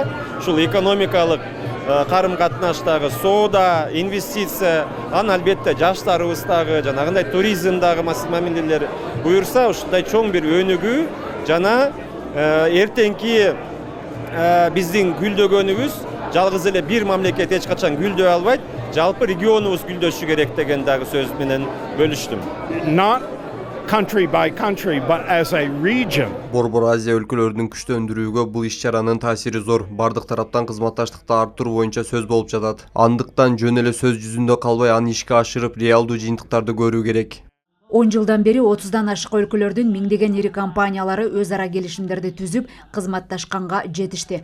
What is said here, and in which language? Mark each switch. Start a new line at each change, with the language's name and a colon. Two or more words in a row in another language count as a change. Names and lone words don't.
Kyrgyz: ушул экономикалык карым-катнаштагы соода, инвестиция, анан албетте жаштарыбыздагы жанагындай туризмдагы мамилелер буюрса ушундай чоң бир өнүгүү жана эртеңки биздин гүлдөгөнүбүз жалгыз эле бир мамлекет эч качан гүлдөй албайт, жалпы регионубуз гүлдөшү керек деген дагы сөз менен бөлүштүм.
English: Not country by country, but as a region.
Kyrgyz: Борбор Азия өлкөлөрүнүн күчтүү өндүрүүгө бул иш-чаранын таасири зор. Бардык тараптан кызматташтыкты арттыруу боюнча сөз болуп жатат. Андыктан жөн эле сөз жүзүндө калбай аны ишке ашырып, реалдуу жыйынтыктарды көрүү керек. 10 жылдан бери 30дан ашык өлкөлөрдүн миңдеген ири компаниялары өз ара келишимдерди түзүп, кызматташканга жетишти.